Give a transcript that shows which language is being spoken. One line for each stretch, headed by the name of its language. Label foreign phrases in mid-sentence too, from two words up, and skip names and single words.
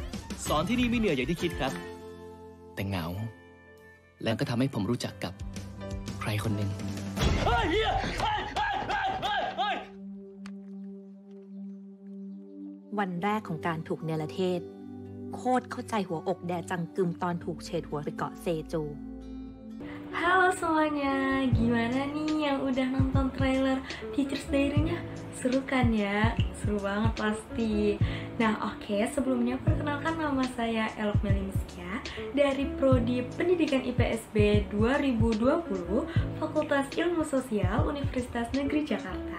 Thai: สอนที่นี่ไม่เหนื่อยอย่างที่คิดครับแต่เหงาแล้วก็ทำให้ผมรู้จักกับใครคนหนึ่ง วันแรกของการถูกเนรเทศโคตรเข้าใจหัวอกแดจังกึมตอนถูกเฉดหัวไปเกาะเซจู
Indonesian: Halo semuanya, gimana nih yang udah nonton trailer Teacher's Diary-nya? Seru kan ya? Seru banget pasti. Nah oke, sebelumnya perkenalkan nama saya Elok Meliniskia dari Prodi Pendidikan IPSB 2020 Fakultas Ilmu Sosial Universitas Negeri Jakarta.